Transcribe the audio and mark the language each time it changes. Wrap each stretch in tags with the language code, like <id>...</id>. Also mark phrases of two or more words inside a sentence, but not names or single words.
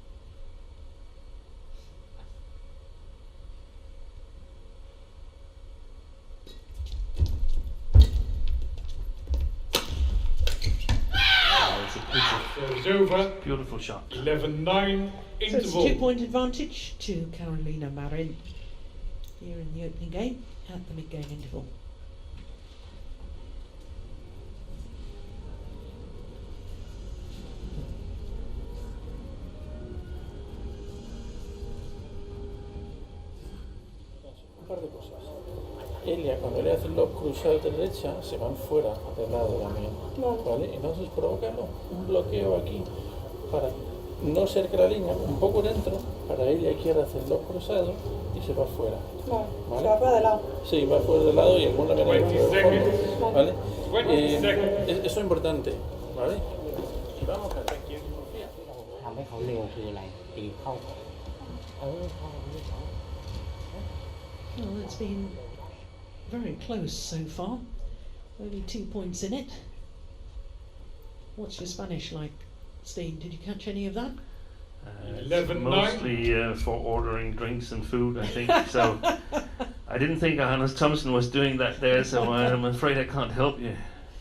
<en>It's a Serves over. beautiful shot. 11, 9. So it's a Interval. 2-point advantage to Carolina Marin here in the opening game at the mid-game interval.</en> <es>Un par de cosas. Elia, cuando le hace el lob cruzado de derecha, se van fuera del lado también. ¿Vale? Entonces provoca un bloqueo aquí para no ser que la línea un poco dentro, para Elia quiere hacer el lob cruzado y se va fuera. ¿Vale? Se va fuera de lado. Sí, va fuera del lado y alguna manera</es> <en>20</en> <es>de fondo,</es> <en>seconds.</en> <es>¿vale?</es> <en>20 seconds.</en> <es>Eso es importante, ¿vale? Y vamos a ver quién confía.</es> <th>ทำให้เขาเร็วคืออะไรตีเข้าเข้า</th> <en>Well, it's been very close so far. Only 2 points in it. What's your Spanish like, Steen? Did you catch any of that? It's 11, mostly for ordering drinks and food, I think. So I didn't think Hannes Thompson was doing that there, so I'm afraid I can't help you.</en>